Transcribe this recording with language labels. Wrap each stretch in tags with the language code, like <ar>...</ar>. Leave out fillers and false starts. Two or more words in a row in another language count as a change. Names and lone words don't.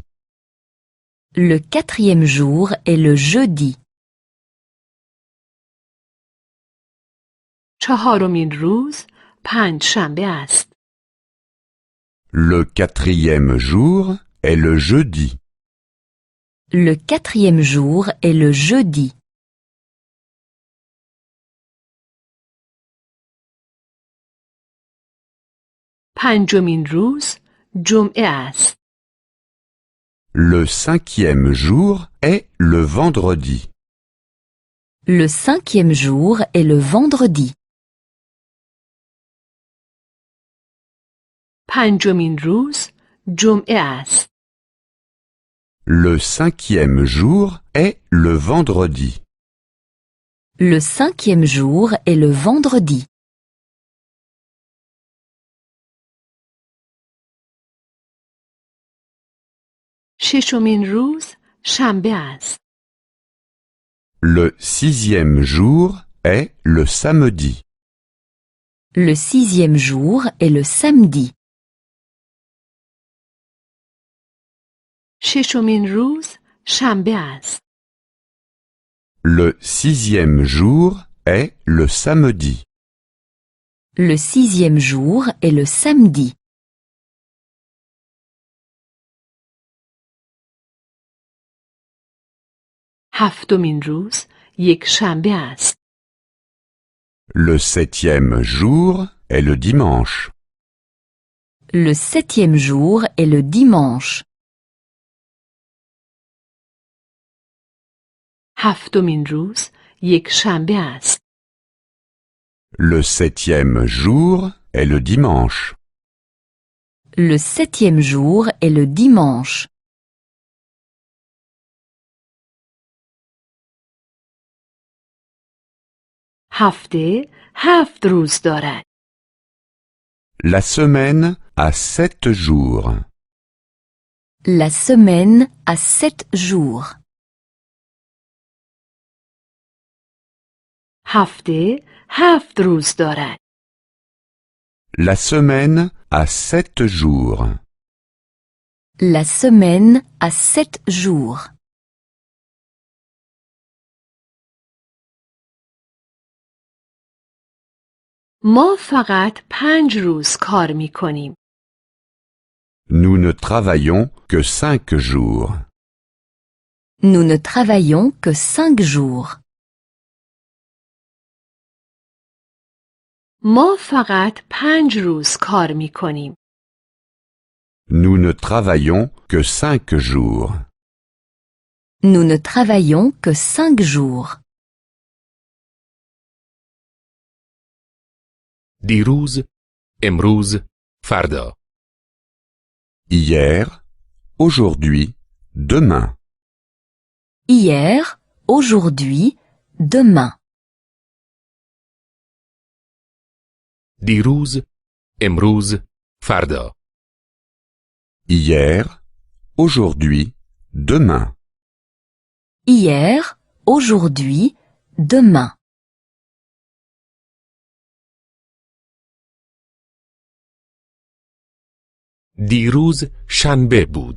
<fr>Le quatrième jour est le jeudi.</fr> <fa>چهارمین روز پنجشنبه است.</fa> <fr>le quatrième jour est le jeudi, Le quatrième jour est le jeudi.</fr> <fa>پنجمین روز جمعه است.</fa> <fr>Le 5e jour est le vendredi. Le 5e jour est le vendredi.</fr> <fa>پنجمین روز جمعه است.</fa> <fr>Le 5e jour est le vendredi. Le 5e jour est le vendredi.</fr> <fa>ششمین روز شنبه است.</fa> <fr>Le 6e jour est le samedi. Le 6e jour est le samedi.</fr> <fa>ششمین روز شنبه است.</fa> <fr>Le 6e jour est le samedi. Le 6e jour est le samedi.</fr> <fa>هفتمین روز یک شنبه است.</fa> <fr>Le 7e jour est le dimanche. Le 7e jour est le dimanche.</fr> <fa>هفتمین روز یک شنبه است.</fa> <fr>Le 7e jour est le dimanche. Le 7e jour est le dimanche.</fr> <fa>هفته 7 روز دارد.</fa> <fr>La semaine a 7 jours. La semaine a 7 jours.</fr> <fa>هفته 7 روز دارد.</fa> <fr>La semaine a 7 jours. La semaine a 7 jours.</fr> <fa>ما فقط 5 روز کار می کنیم.</fa> <fr>Nous ne travaillons que 5 jours. Nous ne travaillons que 5 jours.</fr> <fa>ما فقط 5 روز کار می کنیم.</fa> <fr>Nous ne travaillons que 5 jours. Nous ne travaillons que 5 jours.</fr> <fa>دیروز، امروز، فردا.</fa> <fr>Hier, aujourd'hui, demain. Hier, aujourd'hui, demain.</fr> <fa>دیروز، امروز، فردا.</fa> <fr>Hier, aujourd'hui, demain. Hier, aujourd'hui, demain.</fr> <fa>دیروز شنبه بود.</fa>